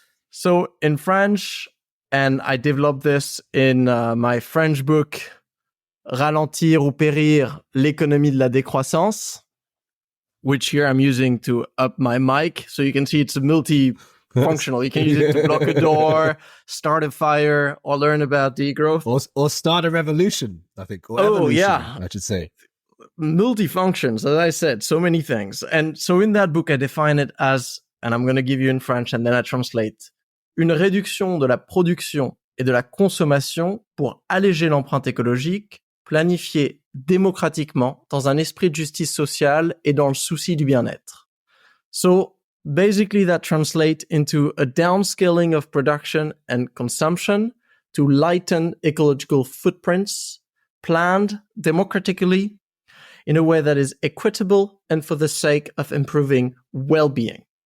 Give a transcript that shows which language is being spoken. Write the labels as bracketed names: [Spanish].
[English] So in French, and I developed this in my French book, Ralentir ou périr, l'économie de la décroissance, which here I'm using to up my mic. So you can see it's a multi-functional. You can use it to block a door, start a fire, or learn about degrowth. Or start a revolution, I think. Or Oh, evolution, yeah. I should say. Multi-functions, as I said, so many things. And so in that book, I define it as, and I'm going to give you in French and then I translate, [French] une réduction de la production et de la consommation pour alléger l'empreinte écologique, planifiée démocratiquement dans un esprit de justice sociale et dans le souci du bien-être. [English] So basically that translates into a downscaling of production and consumption to lighten ecological footprints, planned democratically in a way that is equitable and for the sake of improving well-being.